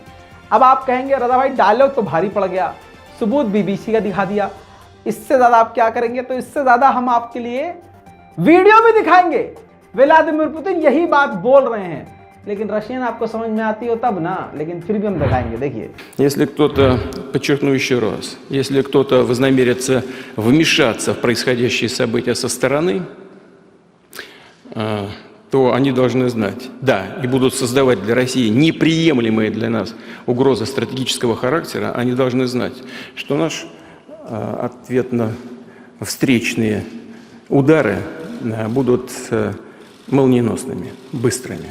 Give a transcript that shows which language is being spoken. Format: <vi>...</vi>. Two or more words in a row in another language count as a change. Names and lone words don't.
<hi>अब आप कहेंगे रजा भाई डायलॉग तो भारी पड़ गया, सबूत बीबीसी का दिखा दिया, इससे ज़्यादा आप क्या करेंगे? तो इससे ज़्यादा हम आपके लिए वीडियो भी दिखाएंगे। व्लादिमीर पुतिन यही बात बोल रहे हैं, लेकिन रशियन आपको समझ में आती हो तब ना, लेकिन फिर भी हम दिखाएंगे। देखिए,</hi> <ru>если кто-то, подчеркну еще раз, если кто-то вознамерится вмешаться в происходящие события со стороны, то они должны знать, да, и будут создавать для России неприемлемые для нас угрозы стратегического характера, они должны знать, что наш ответно-встречные удары будут молниеносными, быстрыми.</ru>